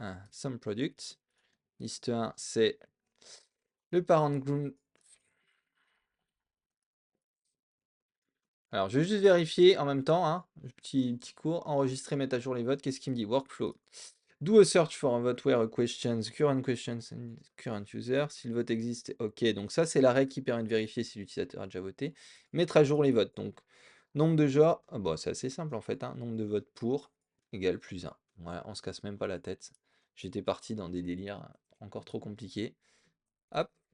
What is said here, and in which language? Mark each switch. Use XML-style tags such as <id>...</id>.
<en>Some product.</en> <fr>Liste 1, c'est le parent group. Alors, je vais juste vérifier en même temps, hein, petit cours, enregistrer, mettre à jour les votes. Qu'est-ce qu'il me dit? Workflow.</fr> <en>Do a search for a vote where a current questions and current user.</en> <fr>Si le vote existe, ok. Donc ça, c'est la règle qui permet de vérifier si l'utilisateur a déjà voté. Mettre à jour les votes. Donc, nombre de genres, bon, c'est assez simple en fait, hein. Nombre de votes pour égale plus 1. Voilà, on se casse même pas la tête. J'étais parti dans des délires encore trop compliqués. Hop.</fr>